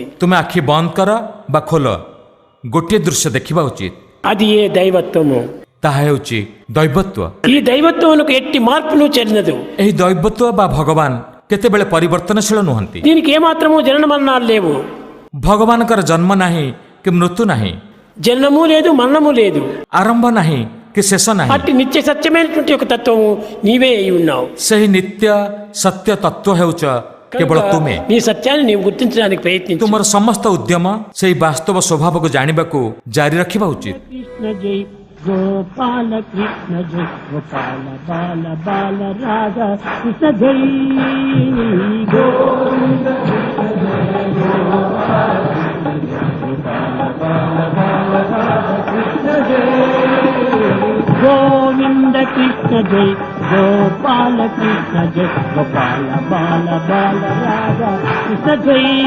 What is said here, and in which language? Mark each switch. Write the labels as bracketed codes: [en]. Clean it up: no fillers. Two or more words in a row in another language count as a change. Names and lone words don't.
[or] ତୁମେ ଆଖି ବନ୍ଦ କର ବା ଖୋଲ ଗୋଟିଏ ଦୃଶ୍ୟ ଦେଖିବା ଉଚିତ. [te] అది ఏ దైవత్వము. [or] ତାହା ହେଉଛି ଦୈବତ୍ୱ. [te] ఈ దైవత్వమునకు ఎట్టి మార్పును చెందదు. [or] ଏହି ଦୈବତ୍ୱ ବା ଭଗବାନ କେତେବେଳେ ପରିବର୍ତ୍ତନଶୀଳ ନୁହନ୍ତି. [te] దీనికి ఏమాత్రము జనన మరణాలు లేవు. [or] ଭଗବାନଙ୍କର ଜନ୍ମ ନାହିଁ କି ମୃତ୍ୟୁ ନାହିଁ, [te] జన్మము లేదు మరణము లేదు. [or] ଆରମ୍ଭ ନାହିଁ କି ଶେଷ ନାହିଁ. [te] అట్టి నిత్య సత్యమైనటువంటి ఒక తత్వము నీవే అయి ఉన్నావు. [or] ସେହି ନିତ୍ୟ ସତ୍ୟ ତତ୍ଵ ହେଉଛ କେବଳ ତୁମେ. [te] నీ సత్యాన్ని నీవు గుర్తించడానికి ప్రయత్నించు. [or] ତୁମର ସମସ୍ତ ଉଦ୍ୟମ ସେହି ବାସ୍ତବ ସ୍ୱଭାବକୁ ଜାଣିବାକୁ ଜାରି ରଖିବା ଉଚିତ. [te] కృష్ణ జై గోపాల కృష్ణ జై గోపాల బాల బాల రాధా కృష్ణ జై గోవింద కృష్ణ జై గోపాల కృష్ణ జై గోపాల బాల బాల రాధా కృష్ణ జై